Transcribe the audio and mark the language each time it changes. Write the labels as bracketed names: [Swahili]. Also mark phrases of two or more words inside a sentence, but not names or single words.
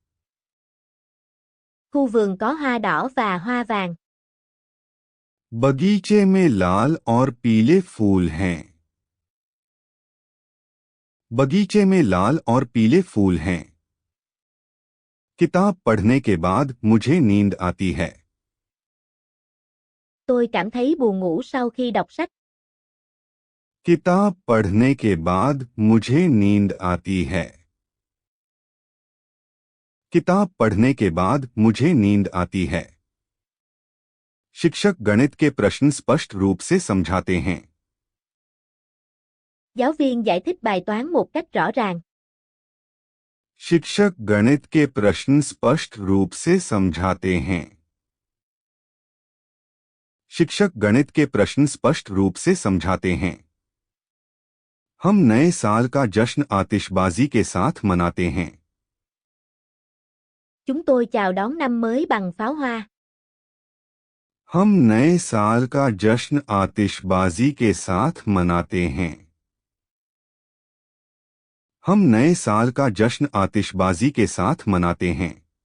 [Vietnamese] Khu vườn có hoa đỏ và hoa vàng. [Hindi] बगीचे में लाल और पीले फूल हैं। बगीचे में लाल और पीले फूल हैं। किताब पढ़ने के बाद मुझे नींद आती है। [Vietnamese] Tôi cảm thấy buồn ngủ sau khi đọc sách. [Hindi] किताब पढ़ने के बाद मुझे नींद आती है। किताब पढ़ने के बाद मुझे नींद आती है। शिक्षक गणित के प्रश्न स्पष्ट रूप से समझाते हैं। [Vietnamese] Giáo viên giải thích bài toán một cách rõ ràng. [Hindi] शिक्षक गणित के प्रश्न स्पष्ट रूप से समझाते हैं। शिक्षक गणित के प्रश्न स्पष्ट रूप से समझाते हैं। हम नए साल का जश्न आतिशबाजी के साथ मनाते हैं। [Vietnamese] Chúng tôi chào đón năm mới bằng pháo hoa. [Hindi] हम नए साल का जश्न आतिशबाजी के साथ मनाते हैं। हम नए साल का जश्न आतिशबाजी के साथ मनाते हैं।